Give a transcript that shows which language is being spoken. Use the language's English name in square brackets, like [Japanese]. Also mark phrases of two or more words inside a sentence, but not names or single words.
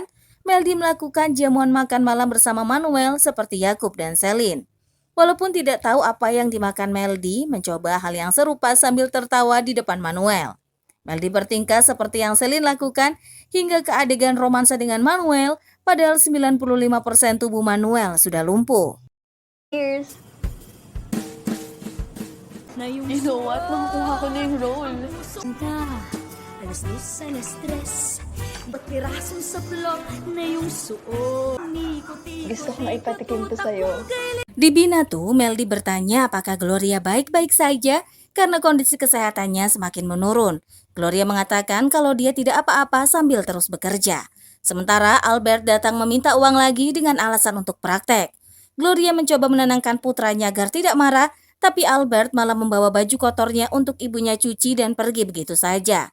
[Indonesian] Meldi melakukan jamuan makan malam bersama Manuel seperti Yakub dan Selin. Walaupun tidak tahu apa yang dimakan Meldi, mencoba hal yang serupa sambil tertawa di depan Manuel. Meldi bertingkah seperti yang Selin lakukan hingga ke adegan romansa dengan Manuel, padahal 95% tubuh Manuel sudah lumpuh. [English] Cheers! You know what? [Filipino] Nakukuha ko na yung role. Alas 2, alas 3 Ba't pirasong sablot na yung suot Gusto ko maipatikim to sa'yo. [Indonesian] Di Binatu, Meldi bertanya apakah Gloria baik-baik saja karena kondisi kesehatannya semakin menurun. Gloria mengatakan kalau dia tidak apa-apa sambil terus bekerja. Sementara Albert datang meminta uang lagi dengan alasan untuk praktek. Gloria mencoba menenangkan putranya agar tidak marah, tapi Albert malah membawa baju kotornya untuk ibunya cuci dan pergi begitu saja.